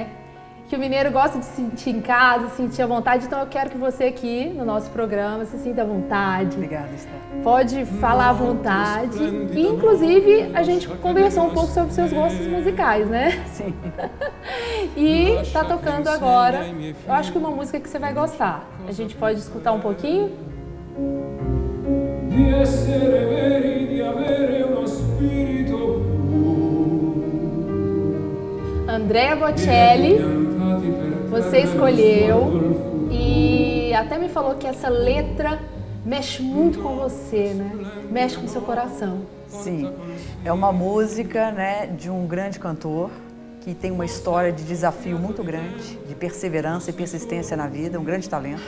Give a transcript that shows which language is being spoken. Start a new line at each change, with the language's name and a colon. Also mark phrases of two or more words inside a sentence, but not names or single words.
Portuguese: Que o mineiro gosta de se sentir em casa, sentir à vontade, então eu quero que você aqui no nosso programa se sinta à vontade. Obrigada, Esther. Pode falar à vontade. E, inclusive, a gente conversou um pouco sobre seus gostos musicais, né? Sim. E tá tocando agora, eu acho que uma música que você vai gostar. A gente pode escutar um pouquinho?
Italian: Di essere veri, di avere uno spirito
Portuguese: Andrea Bocelli, você escolheu e até me falou que essa letra mexe muito com você, né? Mexe com o seu coração. Sim, é uma música, né, de um grande cantor que tem uma história de desafio muito grande, de perseverança e persistência na vida, um grande talento.